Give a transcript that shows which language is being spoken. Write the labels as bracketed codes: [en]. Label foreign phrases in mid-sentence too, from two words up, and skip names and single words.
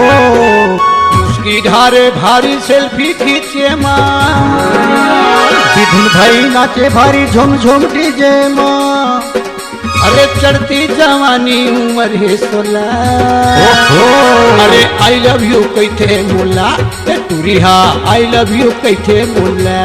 [hne] उसकी ढारे भारी सेल्फी खींचे माँ धुन भाई नाचे भारी झुम झुम डीजे माँ अरे चढ़ती जवानी उम्र है 16 अरे [en] I love you [hne] कैथे मोला ए तुरिहा [en] I love you [hne] कैथे मोला